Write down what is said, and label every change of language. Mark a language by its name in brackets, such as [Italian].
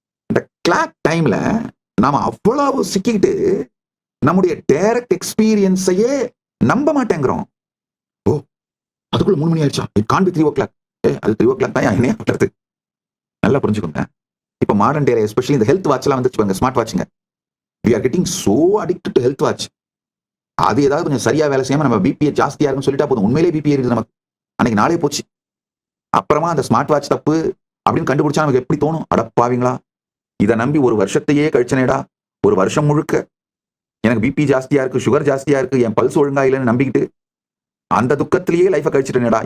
[Tamil] இந்த கிளாக் டைம்ல நாம அவ்வளவு சிக்கிட்டு நம்முடைய டைரக்ட் எக்ஸ்பீரியன்ஸையே நம்ப மாட்டேங்கிறோம். ஓ, அதுக்குள்ள 3 மணி ஆயிடுச்சா? [English] It can't be 3 o'clock. [Tamil] அது 3 o'clock தான் என்னையா பண்றது? நல்லா புரிஞ்சுக்கோங்க. இப்ப மாடர்ன் டேல எஸ்பெஷலி இந்த ஹெல்த் வாட்ச் எல்லாம் வந்துச்சு, smart வாட்சுங்க. [English] we are getting so addicted to health watch. [Tamil] அது ஏதாவது கொஞ்சம் சரியா வேலை செய்யாம நம்ம பிபி ஜாஸ்தியா இருக்குன்னு சொல்லிட்டா போதும், உண்மையிலே பிபி இருக்குது நமக்கு, அன்னைக்கு நாளே போச்சு. அப்புறமா அந்த ஸ்மார்ட் வாட்ச் தப்பு அப்படின்னு கண்டுபிடிச்சா நமக்கு எப்படி தோணும்? அடப்பாவீங்களா, இதை நம்பி ஒரு வருஷத்தையே கழிச்சனேடா. ஒரு வருஷம் முழுக்க எனக்கு பிபி ஜாஸ்தியா இருக்கு, சுகர் ஜாஸ்தியா இருக்கு, என் பல்ஸ் ஒழுங்கா இல்லைன்னு நம்பிக்கிட்டு அந்த துக்கத்திலேயே லைஃபை கழிச்சிட்டேனேடா.